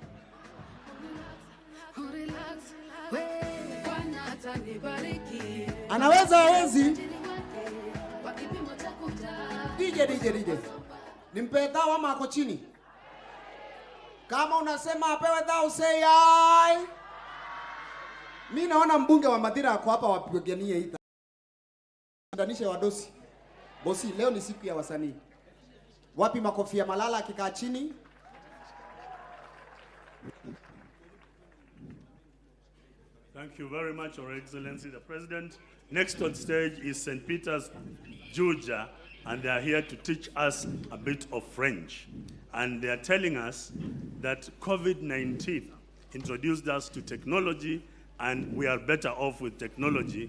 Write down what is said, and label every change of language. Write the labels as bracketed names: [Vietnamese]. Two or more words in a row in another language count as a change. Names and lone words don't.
[Swahili] Anaweza hawezi? DJ. Nimpe dhao ama ako chini? Kama unasema apewe dhao, [English] say aye. [Swahili] Mimi naona mbunge wa Madira ako hapa wapiganie hii. Ndanishe wadosi. Bosi, leo ni siku ya wasanii. Wapi makofi ya Malala akikaa chini? [English] Thank you very much, Your Excellency the President. Next on stage is St. Peter's, Georgia, and they are here to teach us a bit of French. And they are telling us that COVID-19 introduced us to technology, and we are better off with technology.